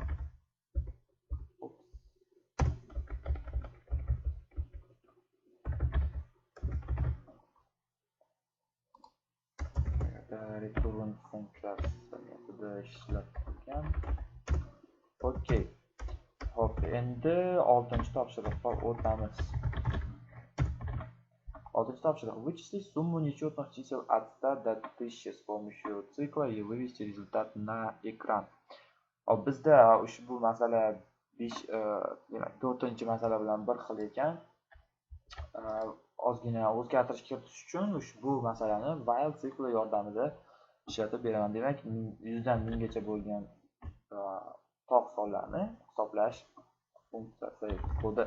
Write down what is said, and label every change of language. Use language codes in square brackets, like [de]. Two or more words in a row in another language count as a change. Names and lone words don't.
[uz] Return funksiyasi metodi ishlatilgan. Okey. Hop, endi 6-topshiriqqa o'tamiz. 6-топшiriq. [ru] Вычислить сумму нечетных чисел от 100 до 1000 с помощью цикла и вывести результат на экран. [uz] Bizda ushbu masala 4-masala bilan bir xil ekan. Ozgina o'zgartirish kiritish uchun ushbu masalani while sikli yordamida ishlatib beraman. Demak, 100 dan 1000 gacha bo'lgan to'q sonlarni hisoblash funksiyasi kodi.